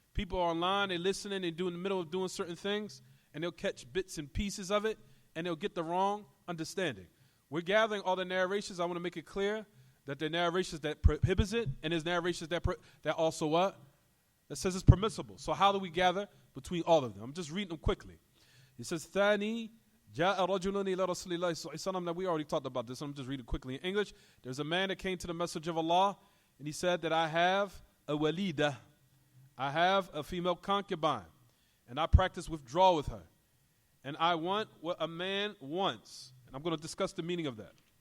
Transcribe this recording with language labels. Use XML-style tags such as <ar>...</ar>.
<en>People are online, they're listening, they're in the middle of doing certain things, and they'll catch bits and pieces of it, and they'll get the wrong understanding. We're gathering all the narrations. I want to make it clear that there are narrations that prohibits it, and there's narrations that also what? That says it's permissible. So how do we gather between all of them? I'm just reading them quickly. It says,</en> <ar>ثاني جاء رجل إلى رسول الله صلى الله عليه وسلم.</ar> <en>Now we already talked about this. I'm just reading quickly in English. There's a man that came to the Messenger of Allah, and he said that I have a walida. I have a female concubine, and I practice withdrawal with her. And I want what a man wants. And I'm going to discuss the meaning of that.</en>